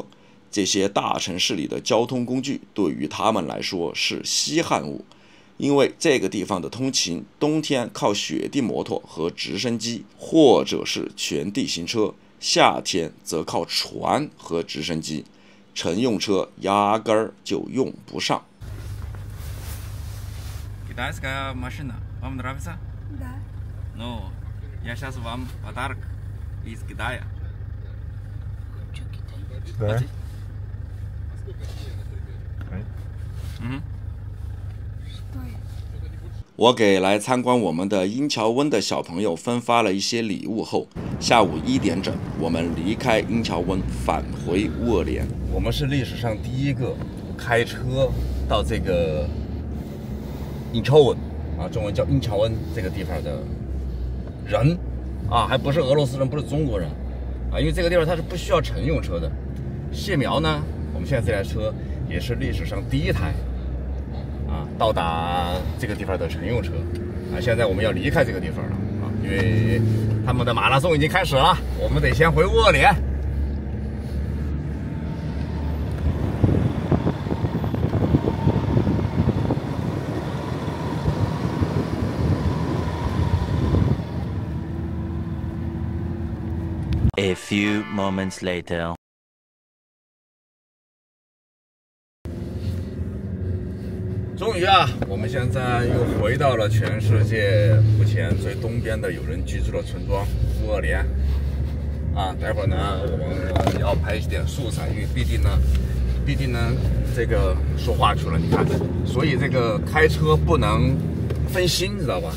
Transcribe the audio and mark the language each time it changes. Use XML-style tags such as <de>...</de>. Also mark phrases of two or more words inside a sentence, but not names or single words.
<zh>这些大城市里的交通工具对于他们来说是稀罕物，因为这个地方的通勤冬天靠雪地摩托和直升机或者是全地形车，夏天则靠船和直升机，乘用车压根儿就用不上。</zh> <ru>Китайская машина. Вам нравится? Да. Ну, я сейчас вам подарок из Китая. Да. Что это?</ru> <zh>我给来参观我们的英乔温的小朋友分发了一些礼物后，下午1点整，我们离开英乔温，返回乌尔连。我们是历史上第一个开车到这个英乔温啊，中文叫英乔温这个地方的人啊，还不是俄罗斯人，不是中国人啊，因为这个地方它是不需要乘用车的。谢苗呢，我们现在这台车也是历史上第一台啊到达这个地方的乘用车啊。现在我们要离开这个地方了啊，因为他们的马拉松已经开始了，我们得先回乌尔连。</zh> <en>A few moments later.</en> <zh>终于啊，我们现在又回到了全世界目前最东边的有人居住的村庄乌尔连啊。待会儿呢，我们要拍一点素材，因为必定呢，这个说话去了，你看，所以这个开车不能分心，知道吧？</zh>